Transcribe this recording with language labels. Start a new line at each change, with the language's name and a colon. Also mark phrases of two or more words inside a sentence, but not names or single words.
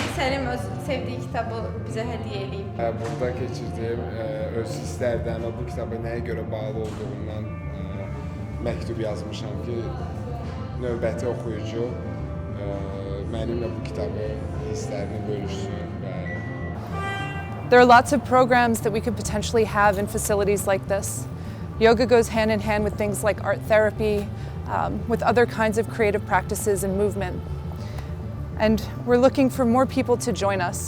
Azerbaijani: Səlim öz sevdiyi kitabı bizə hədiyyə eləyib. Burada keçirdiyim öz hisslərdən və bu kitaba nəyə görə bağlı olduğundan məktub yazmışam ki, növbəti oxuyucu mənimlə bu kitabı hisslərini bölüşsün.
English: There are lots of programs that we could potentially have in facilities like this. Yoga goes hand in hand with things like art therapy, with other kinds of creative practices and movement. And we're looking for more people to join us.